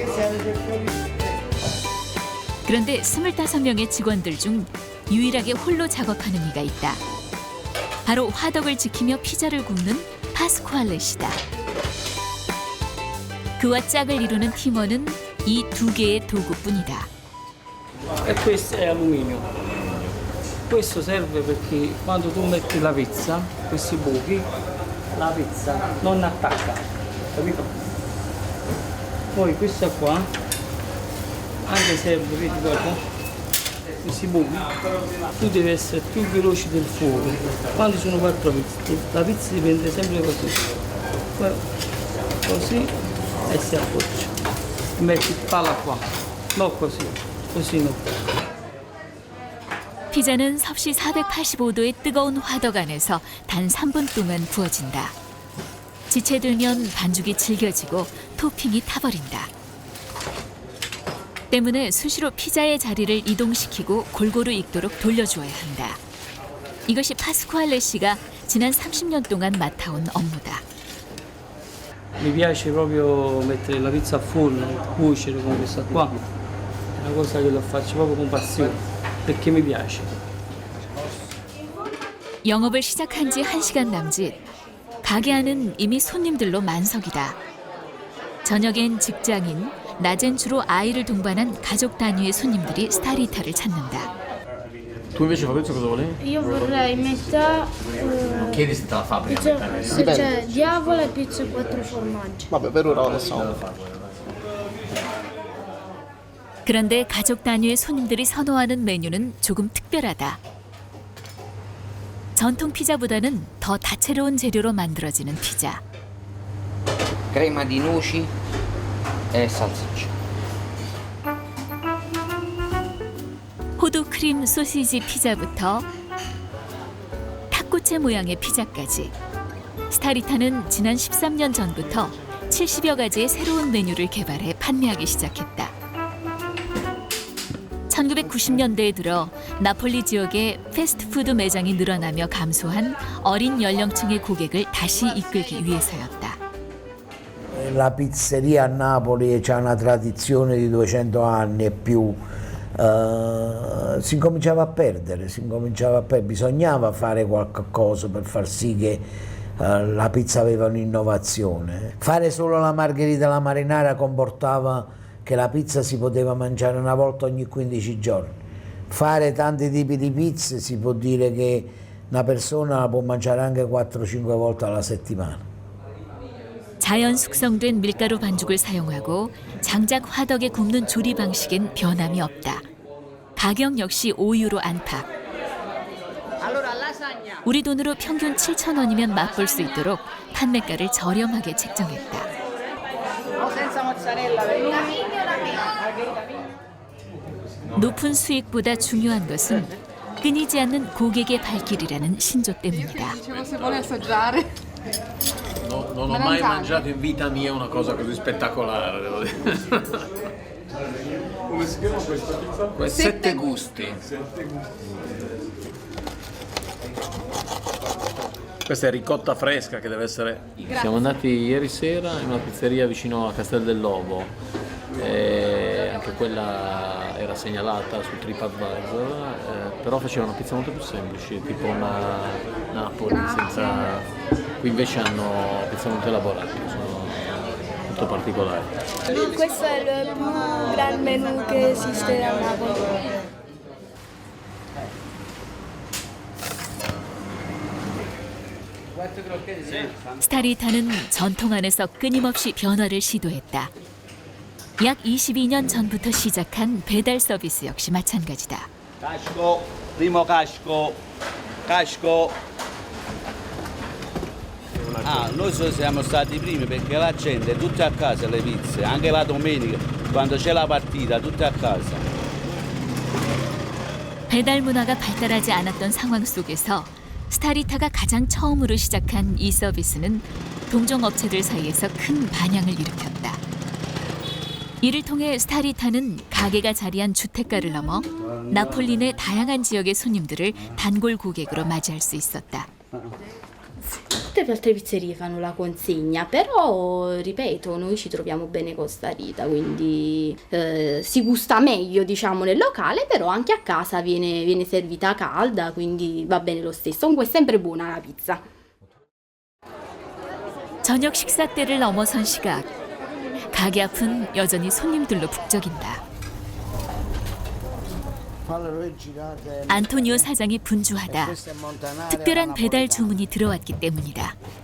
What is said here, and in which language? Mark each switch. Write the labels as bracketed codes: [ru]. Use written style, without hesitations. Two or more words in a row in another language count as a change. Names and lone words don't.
[ko] 그런데 25명의 직원들 중 유일하게 홀로 작업하는 이가 있다. 바로 화덕을 지키며 피자를 굽는 파스쿠알레 씨다. 그와 짝을 이루는 팀원은 이 2개의 도구뿐이다. [it] E questo è alluminio. Questo serve perché quando tu metti la pizza, questi buchi, la pizza non attacca, capito? Poi questa qua, anche serve, vedi dopo, questi buchi, tu devi essere più veloce del fuoco. Quando sono 4 pizze, la pizza dipende sempre così. Così e si appoggia. Metti palla qua, non così, così no. [ko] 피자는 섭씨 485도의 뜨거운 화덕 안에서 단 3분 동안 구워진다. 지체되면 반죽이 질겨지고 토핑이 타버린다. 때문에 수시로 피자의 자리를 이동시키고 골고루 익도록 돌려주어야 한다. 이것이 파스쿠알레 씨가 지난 30년 동안 맡아온 업무다. [it] Mi piace proprio mettere la pizza a forno, cuocere come questa qua, è una cosa che lo faccio proprio con passione, perché mi piace. [ko] 영업을 시작한 지 1시간 남짓. 가게 안은 이미 손님들로 만석이다. 저녁엔 직장인, 낮엔 주로 아이를 동반한 가족 단위의 손님들이 스타리타를 찾는다. [it] Tu invece Fabrizio cosa volevi? Io vorrei metà Chiedi se te la fabbrica. se c'è diavola e pizza 4 formaggi. Vabbè, per ora lo possiamo fare. [ko] 그런데 가족 단위의 손님들이 선호하는 메뉴는 조금 특별하다. 전통 피자보다는 더 다채로운 재료로 만들어지는 피자. [it] Crema di noci e salsiccia. [ko] 호두 크림 소시지 피자부터 탁구채 모양의 피자까지. 스타리타는 지난 13년 전부터 70여 가지의 새로운 메뉴를 개발해 판매하기 시작했다. 1990년대에 들어 나폴리 지역에 패스트푸드 매장이 늘어나며 감소한 어린 연령층의 고객을 다시 이끌기 위해서였다. [it] La pizzeria a Napoli ha una tradizione di 200 anni e più. Si cominciava a perdere, bisognava fare qualcosa per far sì che la pizza aveva un'innovazione. Fare solo la margherita alla marinara comportava che la pizza si poteva mangiare una volta ogni 15 giorni. fare tanti tipi di pizze si può dire che una persona la può mangiare anche 4-5 volte alla settimana. [ko] 자연 숙성된 밀가루 반죽을 사용하고 장작 화덕에 굽는 조리 방식엔 변함이 없다. 가격 역시 5유로 안팎. 우리 돈으로 평균 7,000원이면 맛볼 수 있도록 판매가를 저렴하게 책정했다. 높은 수익보다 중요한 것은 끊이지 않는 고객의 발길이라는 신조 때문이다. [it] Non ho mai mangiato in vita mia una cosa così spettacolare, devo dire. Come si chiama questa pizza? Sette gusti. Questa è ricotta fresca che deve essere. Siamo andati ieri sera in una pizzeria vicino a Castel del Lobo. Anche quella era segnalata su TripAdvisor, però facevano pizze molto più semplici, tipo una Napoli, qui invece hanno pizze molto elaborate, sono molto particolari. Questo è il più gran menù che esiste a Napoli. [ko] 스타리타는 전통 안에서 끊임없이 변화를 시도했다. 약 22년 전부터 시작한 배달 서비스 역시 마찬가지다. [it] Casco, primo casco, casco. Noi siamo stati i primi perché la gente è tutta a casa le pizze, anche la domenica quando c'è la partita, tutte a casa. [ko] 배달 문화가 발달하지 않았던 상황 속에서 스타리타가 가장 처음으로 시작한 이 서비스는 동종 업체들 사이에서 큰 반향을 일으켰다. 이를 통해 스타리타는 가게가 자리한 주택가를 넘어 나폴리 내 다양한 지역의 손님들을 단골 고객으로 맞이할 수 있었다. [it] Tutte le altre pizzerie fanno la consegna, però ripeto, noi ci troviamo bene con Starita, quindi si gusta meglio diciamo nel locale, però anche a casa viene servita calda, quindi va bene lo stesso. Comunque è sempre buona la pizza. [ko] 저녁 식사 때를 넘어선 시각, 가게 앞은 여전히 손님들로 북적인다. 안토니오 사장이 분주하다. 특별한 배달 주문이 들어왔기 때문이다.